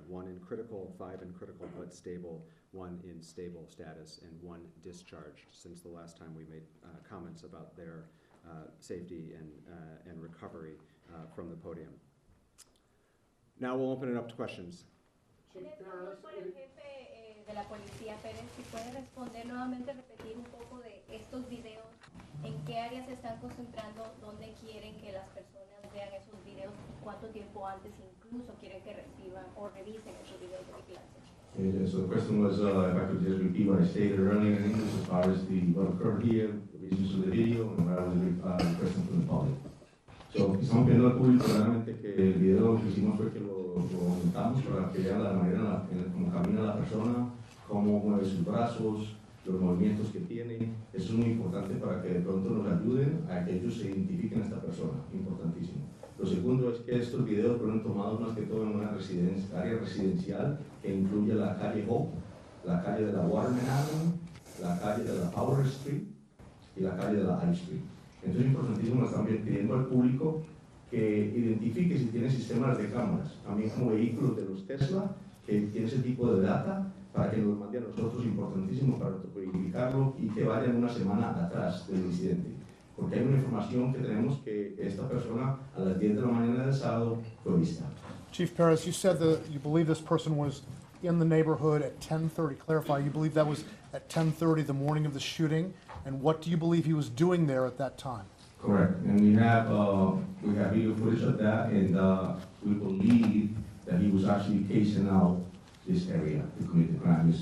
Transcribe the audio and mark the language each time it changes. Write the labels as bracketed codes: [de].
[en] 1 in critical, 5 in critical but stable, 1 in stable status, and 1 discharged since the last time we made comments about their safety and recovery from the podium. Now we'll open it up to questions. [es] Por el jefe de la policía, Pérez, si puede responder nuevamente, repetir un poco de estos videos, en qué áreas se están concentrando, dónde quieren que las personas vean esos videos, cuánto tiempo antes incluso quieren que reciban o revisen esos videos de vigilancia. [en] So the question was, if I could just repeat what I stated earlier in English as far as what occurred here, the reasons of the video, and what I was requesting from the public. [es] So, estamos pidiendo al público realmente que el video lo que hicimos fue que lo aumentamos para que vean la manera en cómo camina la persona, cómo mueve sus brazos, los movimientos que tiene. Eso es muy importante para que de pronto nos ayuden a que ellos se identifiquen a esta persona, importantísimo. Lo segundo es que estos videos fueron tomados más que todo en una área residencial que incluye la calle Hope, la calle de la Waterman Avenue, la calle de la Powder Street y la calle de la High Street. Entonces es importantísimo, nos están pidiendo al público que identifique si tiene sistemas de cámaras, también como vehículos de los Tesla, que tiene ese tipo de data, para que nos mande a nosotros, importantísimo para verificarlo y que vayan una semana atrás del incidente. Porque hay una información que tenemos que esta persona a las 10 de la mañana del sábado fue vista. [en] Chief Perez, you said that you believe this person was in the neighborhood at 10:30. Clarify, you believe that was at 10:30 the morning of the shooting? And what do you believe he was doing there at that time? Correct, and we have video footage of that, and we believe that he was actually casing out this area to commit the crime.